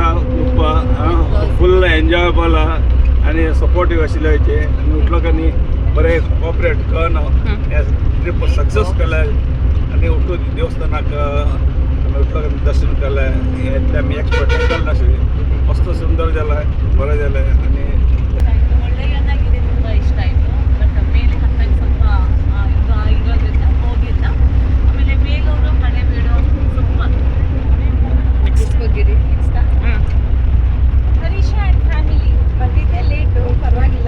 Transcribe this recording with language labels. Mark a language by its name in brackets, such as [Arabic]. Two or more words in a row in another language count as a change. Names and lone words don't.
[Konkani] ग्रूप [English] full enjoyable [Konkani] आनी सपोर्टीव आशिल्ले हेचे. आनी उठलोकांनी बरें कॉपरेट करून [English] trip success [Konkani] केलें. आनी उठून देवस्थानाक आमी उठलोकांनी दर्शन केलें. हें आमी एक्सपेक्ट केलें नाशिल्लें. मस्त सुंदर जालें, बरें जालें. आनी [Kannada] ಒಳ್ಳೆಯದಾಗಿದೆ, ತುಂಬ ಇಷ್ಟ ಆಯಿತು. ಬಟ್ ಮೇಲೆ ಹತ್ತಕ್ಕೆ ಸ್ವಲ್ಪ ಇರೋದ್ರಿಂದ ಹೋಗಿಲ್ಲ. ಆಮೇಲೆ ಬೇಲೂರು, ಹಳೇಬೀಡು ಸೂಪರ್. ನೆಕ್ಸ್ಟ್ ಹರೀಶಾ [English] and family [Kannada] ಬಂದಿದ್ದೆ ಲೇಟು, ಪರವಾಗಿಲ್ಲ.